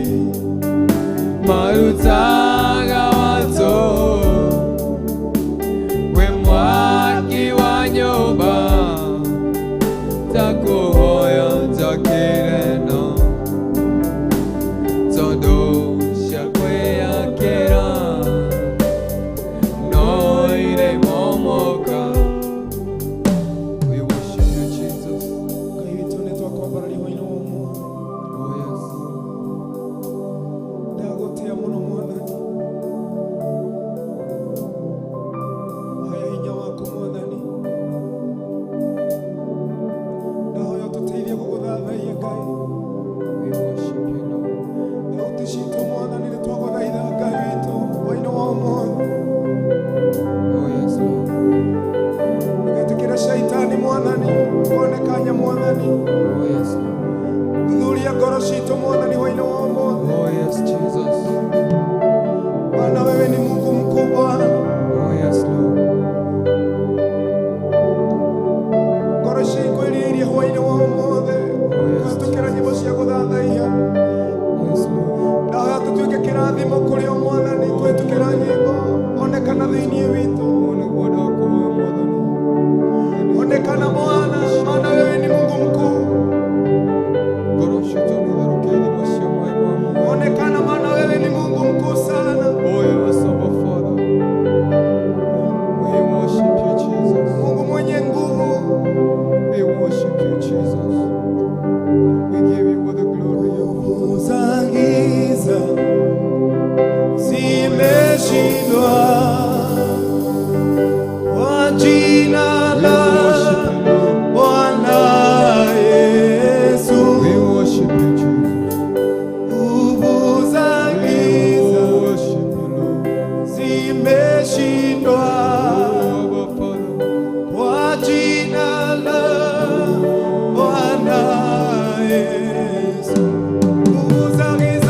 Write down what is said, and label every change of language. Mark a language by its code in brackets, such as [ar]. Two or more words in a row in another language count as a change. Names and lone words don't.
[ki] marutaga watũ we mwaki wa nyũmba ndakuhoya njakĩrena tondũ cia kwĩyakĩra noire momoka. [en] We worship you, Jesus. Oh yes. [ki] ndagũtĩa mũno Mwathani, haya hinya waku Mwathani, ndahoya ũtũteithie gũgũthathaiya Ngai. [en] We worship you, Lord. [ki] Thauti citũ Mwathani nĩ twagũthaitha Ngai witũ hwaĩ-inĩ wa ũmũthĩ. [en] Oh yes, Lord. [ki] Ndũgetĩkĩre caitani Mwathani one kanya Mwathani, [en] Oh yes, Lord. [ki] thuthuria ngoro citũ Mwathani hwaĩ-inĩ wa ũmũthĩ. [en] Oh yes, Jesus. [sw] Bwana wewe ni Mungu mkubwa, [en] Oh yes, Lord. [ki] ngoro ciĩkwĩrĩirie hwaĩ-inĩ wa ũmũthĩ kũhetũkĩra nyĩmbo cia gũthathaiya. [en] Yes, Lord. [ki] Ndahoya tũtuĩke kĩrathimo kũrĩ o Mwathani kũhetũkĩra nyĩmbo, onekana thĩinĩ witũ, Nĩguo ndakuhoya Mwathani. [sw] onekana Bwana, maana wewe ni Mungu mkuu. [ki] Ngoro citũ nĩitherũkie nyĩmbo cia maĩ ma muoyo. [sw] Onekana maana wewe ni Mungu mkuu sana. [en] Oh yes, Abba Father. We worship you, Jesus. [sw] Mungu mwenye nguvu, [en] We worship you, Jesus. We give you all the glory. [sw] nguvu za giza zimeshindwa kwa jina la Bwana Yesu. [en] We worship you, Jesus. [sw] Nguvu za [en] We [sw] giza [en] worship you, Lord. [sw] zimeshindwa [en] Oh, Abba Father. [sw] kwa jina la Bwana Yesu. Nguvu za giza